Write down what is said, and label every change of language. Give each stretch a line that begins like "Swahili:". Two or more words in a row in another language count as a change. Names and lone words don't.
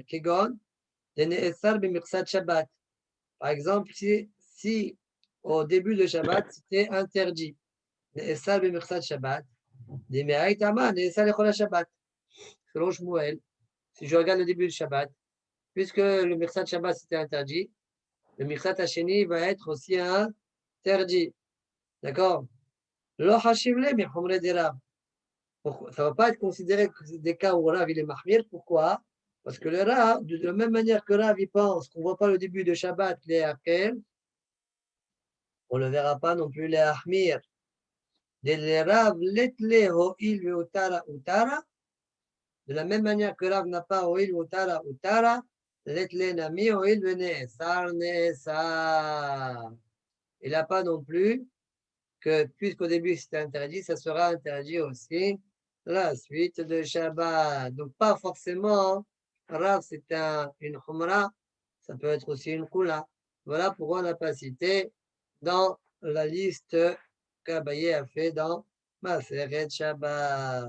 French: Kegon, des
Aramaic: Ne'esar b'Mirsat Shabbat.
French: Par exemple, si au début de Shabbat, c'était interdit.
Aramaic: Ne'esar b'Mirsat Shabbat. Des Me'aitama, Ne'esar l'Echol Shabbat.
French: Selon Shmuel, si je regarde le début du Shabbat, puisque le
Aramaic: Mirsat Shabbat
French: c'était interdit, le
Aramaic: Mirsat Hasheni
French: va être aussi interdit. D'accord?
Aramaic: Lo hashivle mi humre de Rav.
French: Ça ne va pas être considéré des cas où Rav il est mahmir. Pourquoi? Parce que le Rav, de la même manière que Rav il pense qu'on ne voit pas le début de Shabbat, les Akel, on ne le verra pas non plus les Ahmir.
Aramaic: De Rav letle ho'il ve'utara utara.
French: De la même manière que Rav n'a pas
Aramaic: ho'il ve'utara utara, letle nami ho'il ve'ne'esar ne'esar.
French: Il n'a pas non plus que, puisqu'au début c'était interdit, ça sera interdit aussi la suite de Shabbat. Donc, pas forcément, Rav, c'est une Khumra, ça peut être aussi une Kula. Voilà pourquoi on n'a pas cité dans la liste qu'Abaye a fait dans Maseret Shabbat.